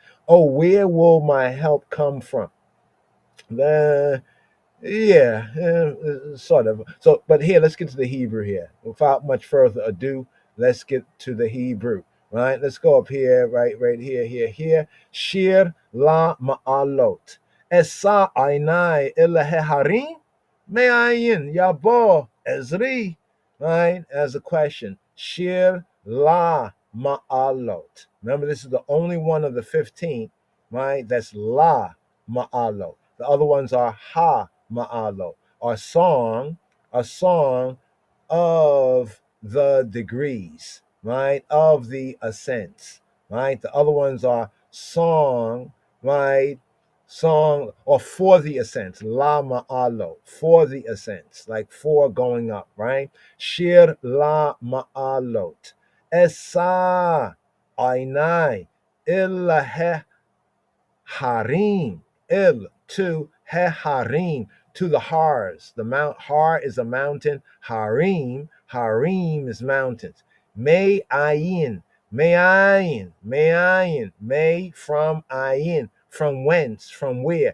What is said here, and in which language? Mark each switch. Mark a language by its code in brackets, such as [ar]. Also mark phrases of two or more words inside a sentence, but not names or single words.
[en] Oh, where will my help come from? Sort of. So, but here, let's get to the Hebrew here. Without much further ado, let's get to the Hebrew. Right? Let's go up here, right here. [he] שיר למעלות. אשא עיני אל ההרים מאין יבוא עזרי. [en] Right? As a question. [he] שיר למעלות. [en] Remember, this is the only one of the 15, right? That's [he] למעלות. [en] The other ones are [he] המעלות, [en] a song of the degrees, right? Of the ascents, right? The other ones are song, right? Song or for the ascents, [he] למעלות, [en] for the ascents, like for going up, right? [he] שיר למעלות, אשא עיני אל ההרים, il to harim, [en] to the hars. The mount har is a mountain. Harim is mountains. [he] מאין, [en] may from ayin, from whence, from where?